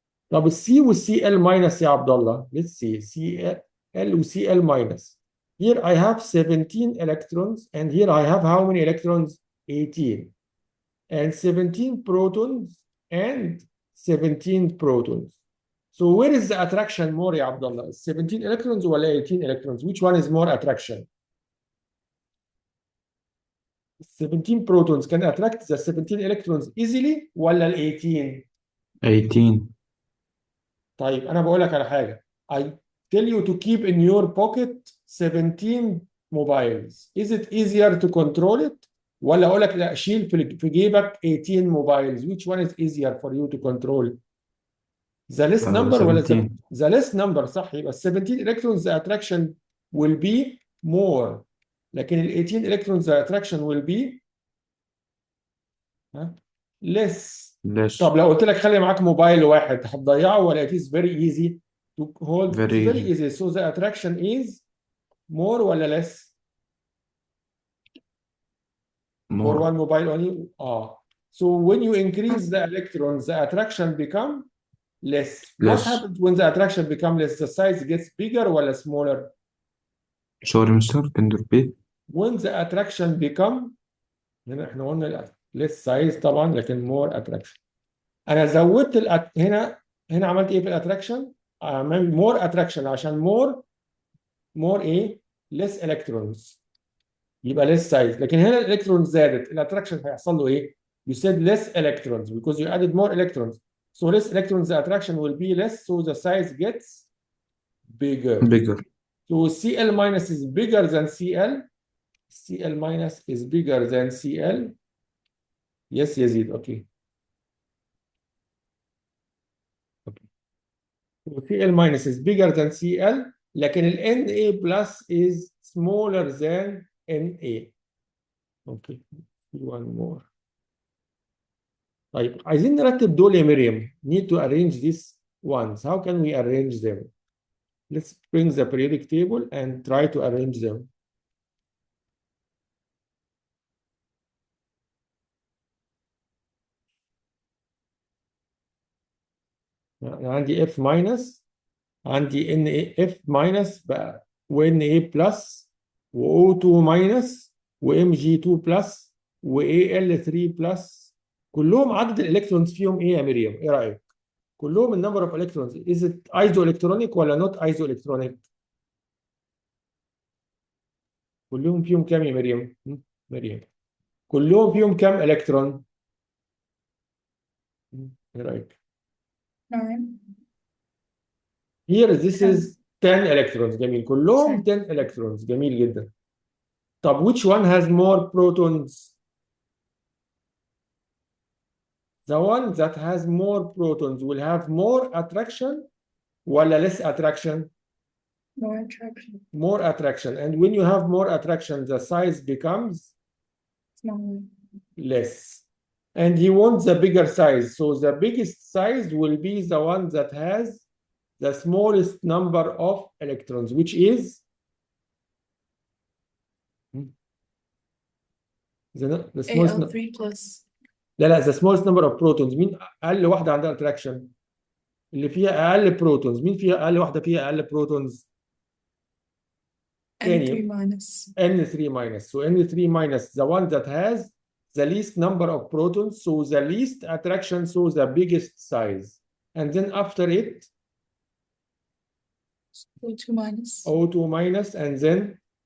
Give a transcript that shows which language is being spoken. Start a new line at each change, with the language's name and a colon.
Arabic: طب السي والCl minus يا عبد الله.
English: Let's see. Cl وCl minus. Here I have 17 electrons, and here I have how many electrons? 18. And 17 protons and 17 protons. So where is the attraction more
Arabic: يا عبد الله?
English: 17 electrons ولا 18 electrons? Which one is more attraction? 17 protons can attract the 17 electrons easily
Arabic: ولا ال 18؟
English: 18.
Arabic: طيب أنا بقول لك على حاجة.
English: I tell you to keep in your pocket 17 mobiles. Is it easier to control it?
Arabic: ولا أقول لك لا شيل في جيبك
English: 18 mobiles. Which one is easier for you to control? The less number ولا 17. the less number صح.
Arabic: يبقى
English: 17 electrons the attraction will be more.
Arabic: لكن ال
English: 18 electrons the attraction will be less.
Arabic: طب لو قلت لك خلي معاك موبايل واحد هتضيعه ولا
English: it is very easy to hold? Very It's very easy. So the attraction is more ولا less? For More. one mobile only? So when you increase the electrons, the attraction become less. What Less. happens when the attraction become less? The size gets bigger ولا smaller? Sorry, mister, can you repeat? When the attraction become
Arabic: هنا احنا قلنا less size طبعا لكن more attraction. انا زودت هنا عملت ايه في الاتراكشن؟
English: more attraction
Arabic: عشان more ايه
English: less electrons يبقى less size.
Arabic: لكن هنا الالكترونز زادت الاتراكشن هيحصل له ايه؟
English: You said less electrons because you added more electrons. So less electrons, the attraction will be less, so the size gets bigger. bigger. So Cl minus is bigger than Cl. Cl minus is bigger than Cl. Yes, Yazid, okay. Okay. So Cl minus is bigger than Cl,
Arabic: لكن ال
English: Na plus is smaller than Na. Okay, one more.
Arabic: طيب عايزين نرتب دول يا مريم.
English: Need to arrange these ones. How can we arrange them? Let's bring the periodic table and try to arrange them.
Arabic: أنا عندي F minus عندي NF minus بقى وNA plus وO2 minus وMG2 plus وAL3 plus كلهم عدد الالكترونز فيهم ايه يا مريم؟ ايه رأيك؟ كلهم النمبر اوف الكترونز
English: is it isoelectronic ولا not isoelectronic؟
Arabic: كلهم فيهم كام يا مريم؟ مريم كلهم فيهم كام الكترون؟ ايه رأيك؟
English: 9. Here this is 10 electrons
Arabic: جميل كلهم
English: 10 electrons
Arabic: جميل جدا. طب
English: which one has more protons? The one that has more protons will have more attraction ولا less attraction? More attraction. More attraction. And when you have more attraction, the size becomes Smaller. less. And he wants the bigger size. So the biggest size will be the one that has the smallest number of electrons, which is the smallest AL3 plus.
Arabic: لا
English: the smallest number of protons.
Arabic: مين أقل واحدة عندها attraction؟ اللي فيها أقل protons. مين فيها أقل واحدة فيها أقل protons؟
English: N3 minus. N3 minus. So N3 minus, the one that has the least number of protons, so the least attraction, so the biggest size. And then after it, O2 minus. O2 minus, and then